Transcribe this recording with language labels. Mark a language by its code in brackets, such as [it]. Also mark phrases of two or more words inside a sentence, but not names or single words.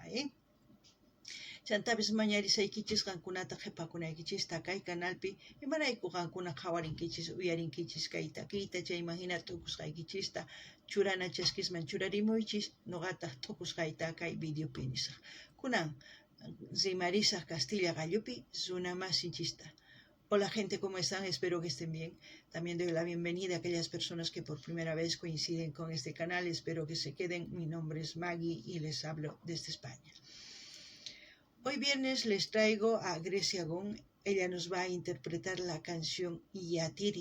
[qu] Chantapis mañarisaykichis qankunata qhipakunaykichista kay canalpi imarayku qankuna qhawarinkichis uyarinkichis kay takiyta chayman hina t'ukusqaykichista churana chaskisman churarimuychis nuqataq t'ukusqayta kay videopi nisaq. Kunan rimarisaq Castilla Gallupi runa masinchista. [es] Hola gente, ¿cómo están? Espero que estén bien. También doy la bienvenida a aquellas personas que por primera vez coinciden con este canal. Espero que se queden. Mi nombre es Maggie y les hablo desde España. Hoy viernes les traigo a Grecia Gon. Ella nos va a interpretar la canción Yatiri.